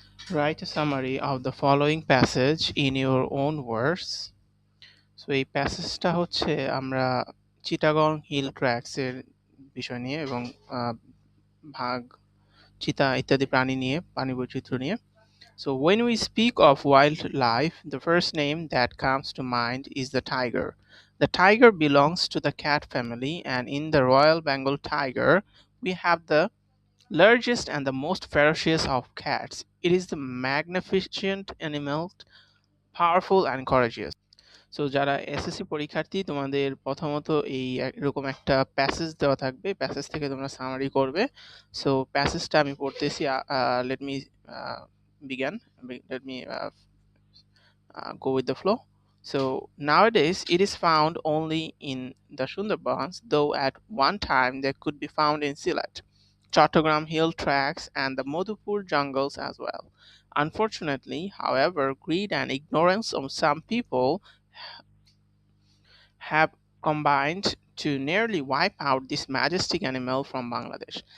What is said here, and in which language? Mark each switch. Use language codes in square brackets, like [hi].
[en] Write a summary of the following passage in your own words. [bn] So এই প্যাসেজটা হচ্ছে আমরা Chittagong hill tracts এর বিষয় নিয়ে এবং ভাগ চিতা ইত্যাদি প্রাণী নিয়ে প্রাণী বৈচিত্র্য নিয়ে. [en] So when we speak of wildlife, the first name that comes to mind is the tiger. The tiger belongs to the cat family, and in the Royal Bengal tiger we have the largest and the most ferocious of cats. It is the magnificent animal, powerful and courageous. [bn] So যারা SSC পরীক্ষার্থী তোমাদের প্রথমত এরকম একটা passage দেওয়া থাকবে, passage থেকে তোমরা সামারি করবে. সো প্যাসেজটা আমি পড়তেছি. [en] Let me বিজ্ঞান let me go with the flow. So nowadays it is found only in the Sundarbans, though at one time they could be found in Sylhet, Chattogram hill tracts, and the Madhupur jungles as well. Unfortunately, however, greed and ignorance of some people have combined to nearly wipe out this majestic animal from Bangladesh.